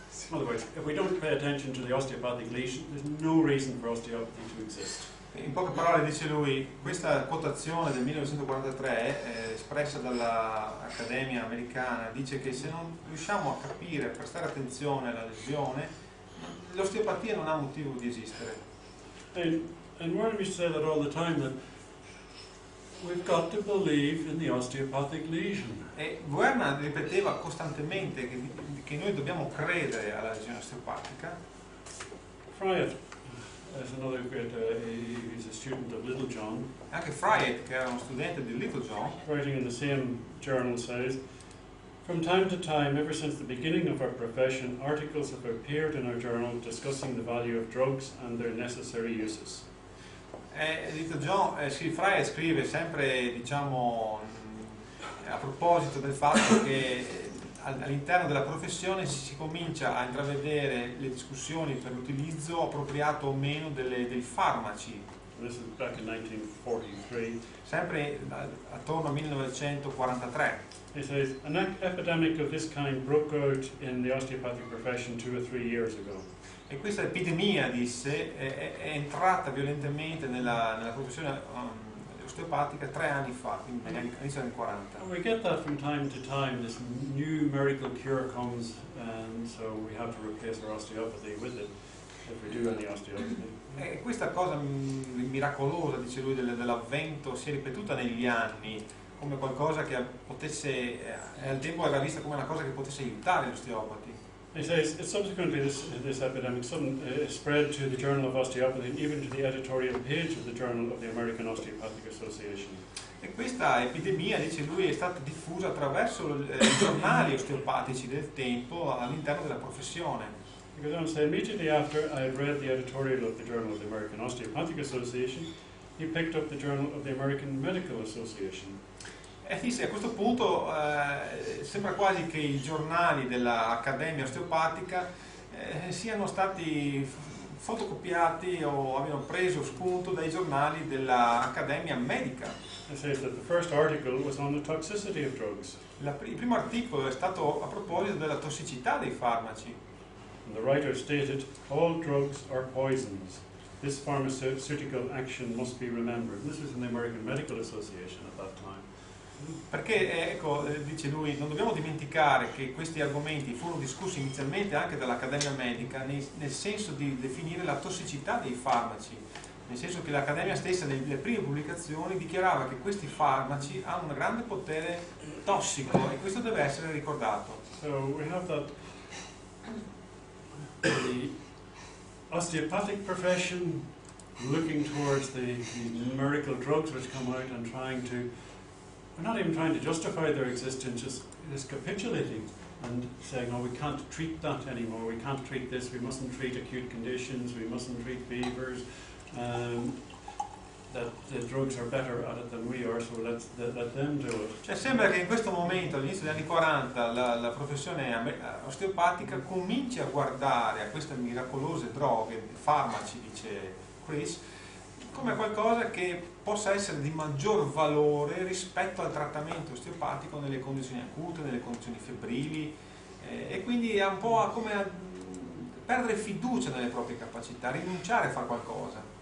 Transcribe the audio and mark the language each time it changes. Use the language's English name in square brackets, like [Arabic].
[English] In other words, if we don't pay attention to the osteopathic lesion, there's no reason for osteopathy to exist. [Italian] In poche parole dice lui, questa quotazione del 1943 espressa dall'Accademia americana dice che se non riusciamo a capire, a prestare attenzione alla lesione, l'osteopatia non ha motivo di esistere. [English] And Warren used to say that all the time, that we've got to believe in the osteopathic lesion. [Italian] E Werner ripeteva costantemente che noi dobbiamo credere alla lesione osteopatica. [English] Fryett is another great, he's a student of Little John. [Italian] Anche Fryett, che era uno studente di Little John, [English] Writing in the same journal, says, from time to time, ever since the beginning of our profession, articles have appeared in our journal discussing the value of drugs and their necessary uses. [Italian] Dito John, Frey scrive sempre, diciamo, a proposito del fatto che all'interno della professione si comincia a intravedere le discussioni per l'utilizzo appropriato o meno dei farmaci. [English] This is back in 1943. [Italian] Sempre attorno al 1943. [English] He says, an epidemic of this kind broke out in the osteopathic profession 2 or 3 years ago. [Italian] E questa epidemia, disse, è entrata violentemente nella professione osteopatica 3 anni fa, quindi all'inizio anni 40. [English] And we get that from time to time, this new miracle cure comes, and so we have to replace our osteopathy with it, if we do any osteopathy. [Italian] E questa cosa miracolosa, dice lui, dell'avvento si è ripetuta negli anni come qualcosa che potesse, al tempo era vista come una cosa che potesse aiutare gli osteopati. [English] He says, subsequently this epidemic spread to the Journal of Osteopathy and even to the editorial page of the Journal of the American Osteopathic Association. [Italian] E questa epidemia, dice lui, è stata diffusa attraverso i giornali osteopatici del tempo all'interno della professione. [English] Because on say immediately after I had read the editorial of the Journal of the American Osteopathic Association, he picked up the Journal of the American Medical Association. [Italian] E disse, a questo punto sembra quasi che i giornali dell'Accademia Osteopatica siano stati fotocopiati o abbiano preso spunto dai giornali dell'Accademia Medica. [English] It says that the first article was on the toxicity of drugs. [Italian] Il primo articolo è stato a proposito della tossicità dei farmaci. [English] And the writer stated, all drugs are poisons. This pharmaceutical action must be remembered. This was in the American Medical Association at that time. [Italian] Perché, ecco, dice lui, non dobbiamo dimenticare che questi argomenti furono discussi inizialmente anche dall'Accademia Medica nel senso di definire la tossicità dei farmaci, nel senso che l'Accademia stessa nelle prime pubblicazioni dichiarava che questi farmaci hanno un grande potere tossico e questo deve essere ricordato. [English] So we have that the osteopathic profession looking towards the miracle drugs which come out and trying to, we're not even trying to justify their existence, just capitulating and saying, oh, we can't treat that anymore, we can't treat this, we mustn't treat acute conditions, we mustn't treat fevers, that the drugs are better at it than we are, so let them do it. [Italian] Cioè sembra che in questo momento, all'inizio degli anni 40, la professione osteopatica comincia a guardare a queste miracolose droghe, farmaci, dice Chris, come qualcosa che possa essere di maggior valore rispetto al trattamento osteopatico nelle condizioni acute, nelle condizioni febbrili, e quindi è un po' come a perdere fiducia nelle proprie capacità, rinunciare a fare qualcosa.